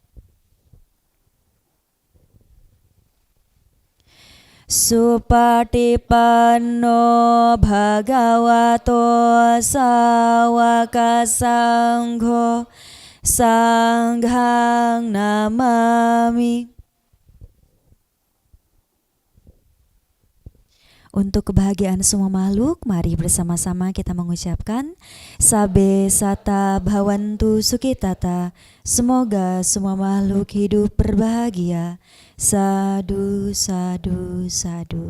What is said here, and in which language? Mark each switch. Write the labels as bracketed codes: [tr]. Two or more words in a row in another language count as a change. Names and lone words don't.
[pi] Supatipanno Bhagavato Sawaka Sangho Sanghang Namami. [id] Untuk kebahagiaan semua makhluk, mari bersama-sama kita mengucapkan [pi] Sabe Sata Bhawantu Sukhitata. [id] Semoga semua makhluk hidup berbahagia. [pi] Sadu, sadu, sadu.